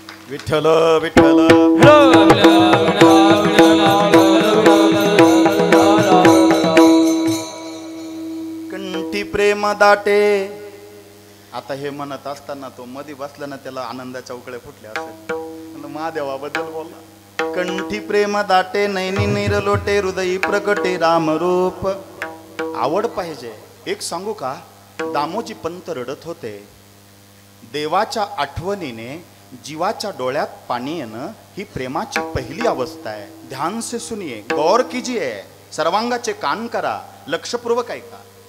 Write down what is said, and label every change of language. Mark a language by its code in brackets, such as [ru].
[mr] विठ्ठल विठ्ठल कंठी प्रेम दाटे. आता हे म्हणत असताना तो मध्ये बसला ना, त्याला आनंदाच्या उकळे फुटले असेल. महादेवाबद्दल बोलला. कंठी प्रेम दाटे नैनी निरलोटे हृदयी प्रकटे रामरूप. आवड पाहिजे. एक सांगू का, दामोजी पंत रडत होते. देवाच्या आठवणीने जीवाच्या डोळ्यात पाणी येणं ही प्रेमाची पहिली अवस्था आहे. [hi] ध्यान से सुनिये, गौर कीजिए, [mr] सर्वांगाचे कान करा, लक्षपूर्वक ऐका.